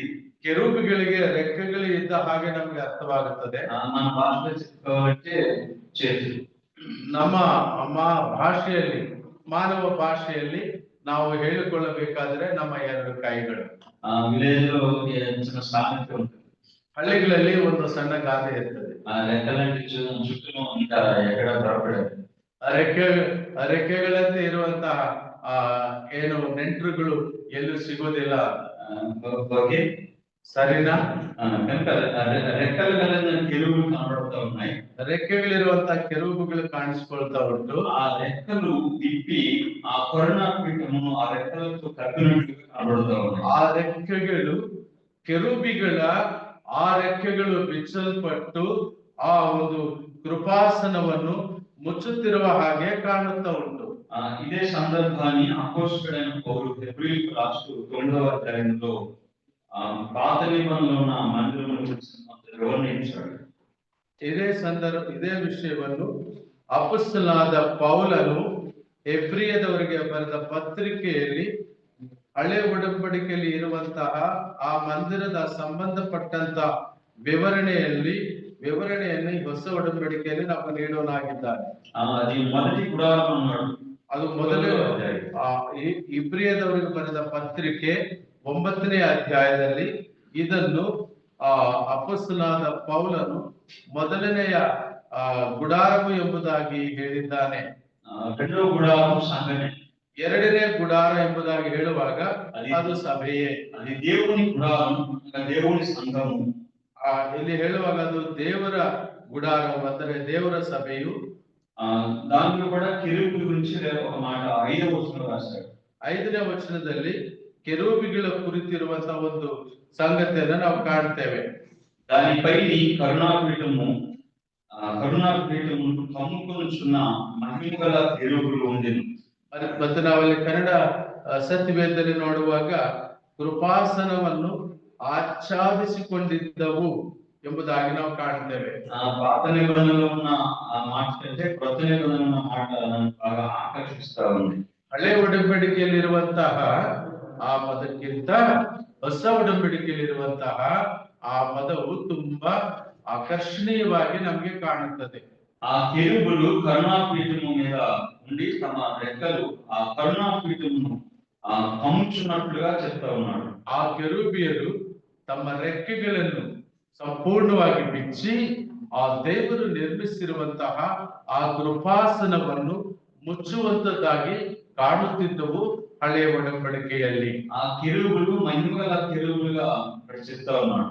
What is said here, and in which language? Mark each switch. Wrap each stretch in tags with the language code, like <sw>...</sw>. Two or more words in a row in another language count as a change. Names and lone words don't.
<kn>ಕೆರೂಬಿಗಳಿಗೆ ರೆಕ್ಕೆಗಳು ಇದ್ದ ಹಾಗೆ ನಮಗೆ ಅರ್ಥವಾಗುತ್ತದೆ.</kn> <te>మన భాషలో చెప్పుకోవాలంటే చేతులు.</te> <kn>ನಮ್ಮ ಭಾಷೆಯಲ್ಲಿ, ಮಾನವ ಭಾಷೆಯಲ್ಲಿ ನಾವು ಹೇಳಿಕೊಳ್ಳಬೇಕಾದ್ರೆ ನಮ್ಮ ಎರಡು ಕೈಗಳು.</kn> <te>ವಿಲೇಜ್ లో చిన్న సామెత ఉంటుంది.</te> <kn>ಹಳ್ಳಿಗಳಲ್ಲಿ ಒಂದು ಸಣ್ಣ ಗಾದೆ ಇರ್ತದೆ.</kn> <te>రెక్కలంటే చుట్టూ ఇంకా ఎక్కడ దొరకలేదు.</te> <kn>ರೆಕ್ಕೆಗಳಂತೆ ಇರುವಂತಹ ಏನು ನೆಂಟರುಗಳು ಎಲ್ಲೂ ಸಿಗೋದಿಲ್ಲ. ಸರಿನಾ?</kn> <te>రెక్కలు కలిగిన కెరూబులు కనబడుతూ ఉన్నాయి.</te> <kn>ರೆಕ್ಕೆಗಳಿರುವಂತಹ ಕೆರೂಬುಗಳು ಕಾಣಿಸಿಕೊಳ್ತಾ ಉಂಟು.</kn> <te>ఆ రెక్కలు తిప్పి ఆ కరుణాపీఠమును ఆ రెక్కలతో కప్పినట్లుగా కనబడుతూ ఉన్నాయి.</te> <kn>ಆ ರೆಕ್ಕೆಗಳು, ಕೆರೂಬಿಗಳ ಆ ರೆಕ್ಕೆಗಳು ಬಿಚ್ಚಲ್ಪಟ್ಟು ಆ ಒಂದು ಕೃಪಾಸನವನ್ನು ಮುಚ್ಚುತ್ತಿರುವ ಹಾಗೆ ಕಾಣುತ್ತಾ ಉಂಟು.</kn> <te>ఇదే సందర్భాన్ని అపోస్తలుడైన పౌలు హెబ్రీయులకు రాస్తూ 9వ అధ్యాయంలో పాత నిబంధనలో ఉన్న మందిరముల గురించి వివరించాడు.</te> <kn>ಇದೇ ವಿಷಯವನ್ನು ಅಪೊಸ್ತಲನಾದ ಪೌಲನು ಹೆಬ್ರಿಯದವರಿಗೆ ಬರೆದ ಪತ್ರಿಕೆಯಲ್ಲಿ ಹಳೆ ಒಡಂಬಡಿಕೆಯಲ್ಲಿ ಇರುವಂತಹ ಆ ಮಂದಿರದ ಸಂಬಂಧಪಟ್ಟಂತ ವಿವರಣೆಯನ್ನು ಹೊಸ ಒಡಂಬಡಿಕೆಯಲ್ಲಿ ನಮಗೆ ನೀಡೋನಾಗಿದ್ದಾನೆ. ಅದು ಮೊದಲೇ ಇಬ್ರಿಯದವರಿಗೆ ಬರೆದ ಪತ್ರಿಕೆ 9ನೇ ಅಧ್ಯಾಯದಲ್ಲಿ ಇದನ್ನು ಅಪೊಸ್ತಲನಾದ ಪೌಲನು ಮೊದಲನೆಯ ಗುಡಾರವು ಎಂಬುದಾಗಿ ಹೇಳಿದ್ದಾನೆ.</kn> <te>రెండో గుడారం సంఘమే.</te> <kn>ಎರಡನೇ ಗುಡಾರ ಎಂಬುದಾಗಿ ಹೇಳುವಾಗ ಅದು ಸಭೆಯೇ.</kn> <te>అది దేవుని గుడారం, దేవుని సంఘము.</te> <kn>ಇಲ್ಲಿ ಹೇಳುವಾಗ ಅದು ದೇವರ ಗುಡಾರವು ಅಂದರೆ ದೇವರ ಸಭೆಯು.</kn> <te>దాంట్లో కూడా కెరూబుల గురించి ఒక మాట 5వ వచనంలో రాశాడు.</te> <kn>5ನೇ ವಚನದಲ್ಲಿ ಕೆರೂಬಿಗಳ ಕುರಿತಿರುವಂತಹ ಒಂದು ಸಂಗತಿಯನ್ನು ನಾವು ಕಾಣ್ತೇವೆ.</kn> <te>దానిపై కరుణాపీఠము కమ్ముకొనుచున్న మహిమగల కెరూబులు ఉండెను.</te> <kn>ಮತ್ತು ನಾವಲ್ಲಿ ಕನ್ನಡ ಸತ್ಯವೇದದಲ್ಲಿ ನೋಡುವಾಗ ಕೃಪಾಸನವನ್ನು ಆಚ್ಛಾದಿಸಿಕೊಂಡಿದ್ದವು ಎಂಬುದಾಗಿ ನಾವು ಕಾಣ್ತೇವೆ.</kn> <te>పాత నిబంధనలో ఉన్న ఆ మాట కంటే కొత్త నిబంధనలో ఉన్న మాట నన్ను బాగా ఆకర్షిస్తా ఉంది.</te> <kn>ಹಳೆ ಒಡಂಬಡಿಕೆಯಲ್ಲಿರುವಂತಹ ಆ ಪದಕ್ಕಿಂತ ಹೊಸ ಒಡಂಬಡಿಕೆಯಲ್ಲಿರುವಂತಹ ಆ ಪದವು ತುಂಬಾ ಆಕರ್ಷಣೀಯವಾಗಿ ನಮಗೆ ಕಾಣುತ್ತದೆ.</kn> <te>ఆ కెరూబులు కరుణాపీఠము మీద ఉండి తమ రెక్కలు ఆ కరుణాపీఠమును కమ్ముచున్నట్లుగా చెప్తా ఉన్నాడు.</te> <kn>ಆ ಕೆರೂಬಿಯರು ತಮ್ಮ ರೆಕ್ಕೆಗಳನ್ನು ಸಂಪೂರ್ಣವಾಗಿ ಬಿಚ್ಚಿ ಆ ದೇವರು ನಿರ್ಮಿಸಿರುವಂತಹ ಆ ಕೃಪಾಸನವನ್ನು ಮುಚ್ಚುವಂತದ್ದಾಗಿ ಕಾಣುತ್ತಿದ್ದವು ಹಳೆಯ ಒಡಂಬಡಿಕೆಯಲ್ಲಿ.</kn> <te>ಆ కెరూబులు మహిమగల కెరూబులుగా చెప్తా ఉన్నాడు.</te>